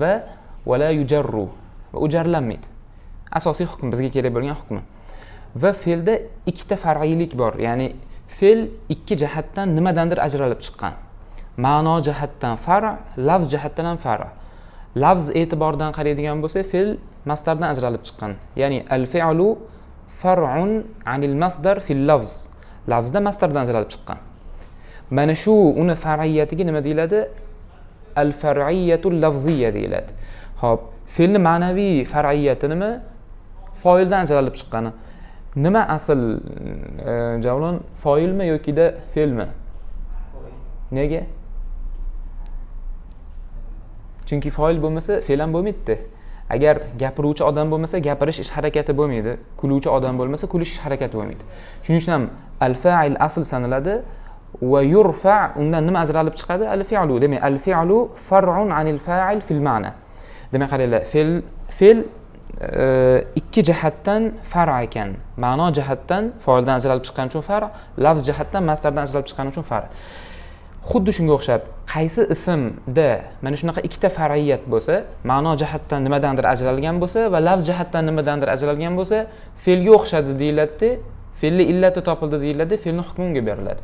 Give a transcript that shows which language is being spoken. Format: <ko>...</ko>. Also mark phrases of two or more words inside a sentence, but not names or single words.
<uz>Va</uz> <ar>ولا يجر</ar> <uz>va u jarlanmaydi. Asosiy hukm bizga kerak bo'lgan hukmi. Va fe'lda ikkita far'iylik bor. Ya'ni fe'l ikki jihatdan nimadandir ajralib chiqqan. Ma'no jihatdan far', lafz jihatdan ham far'. Lafz e'tiboridan qaraydigan bo'lsa, fe'l masdardan ajralib chiqqan.</uz> <ar>يعني الفعل فرع عن المصدر في اللفظ.</ar> <uz>Lafzda masdardan ajralib chiqqan. Mana shu uni far'iyatiga nima deyiladi?</uz> <ar>الفرعية اللفظية</ar> <uz>deyiladi. Xo'p, fe'lning ma'naviy far'iyati nima? Foildan ajralib chiqqani. Nima asl Javlon, foilmi yoki-da fe'lmi? Nega? Chunki foil bo'lmasa, fe'l ham bo'lmaydi. Agar gapiruvchi odam bo'lmasa, gapirish ish harakati bo'lmaydi. Kuluvchi odam bo'lmasa, kulish ish harakati bo'lmaydi. Shuning uchun ham al-fa'il asl sanaladi va yurfa undan nima ajralib chiqadi? Al-fi'lu. Demak,</uz> <ar>الفعل فرع عن الفاعل في المعنى.</ar> <uz>Demak, qaranglar, fe'l ikki jihatdan far' ekan. Ma'no jihatdan foildan ajralib chiqqani uchun far', lafz jihatdan masdardan ajralib chiqqani uchun far'. Xuddi shunga o'xshab, qaysi ismda mana shunaqa ikkita far'iyat bo'lsa, ma'no jihatdan nimadandir ajralgan bo'lsa va lafz jihatdan nimadandir ajralgan bo'lsa, fe'lga o'xshadi deyiladi, fe'lli illati topildi deyiladi, fe'lning hukmi unga beriladi.</uz>